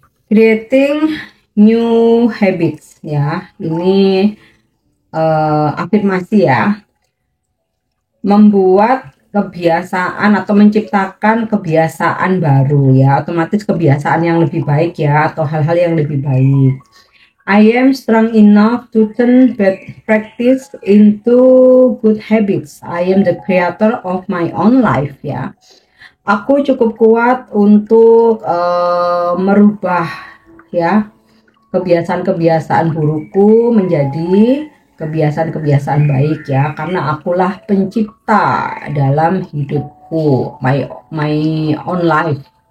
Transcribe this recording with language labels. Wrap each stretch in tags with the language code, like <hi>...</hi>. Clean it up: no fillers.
<en>Creating new habits</en> <id>ya, ini afirmasi ya, membuat kebiasaan atau menciptakan kebiasaan baru ya, otomatis kebiasaan yang lebih baik ya, atau hal-hal yang lebih baik.</id> <en>I am strong enough to turn bad practice into good habits. I am the creator of my own life ya.</en> <id>Aku cukup kuat untuk merubah ya kebiasaan-kebiasaan burukku menjadi kebiasaan-kebiasaan baik ya, karena akulah pencipta dalam hidupku,</id> <en>my own life.</en>